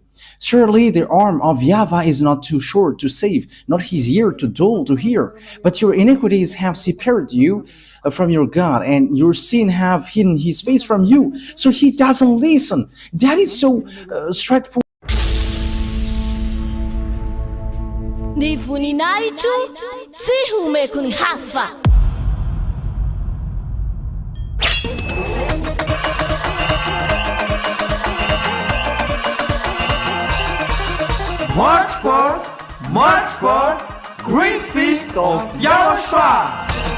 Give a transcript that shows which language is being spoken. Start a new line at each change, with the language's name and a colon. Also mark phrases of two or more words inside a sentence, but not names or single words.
English: Surely the arm of YAHVAH is not too short to save, not his ear too dull to hear. But your iniquities have separated you from your God, and your sin have hidden his face from you. So he doesn't listen. That is so straightforward.
Malagasy: Ni voninahitro tsy homeko ny hafa.
English: March forth, great feast of YAHOSHUAH.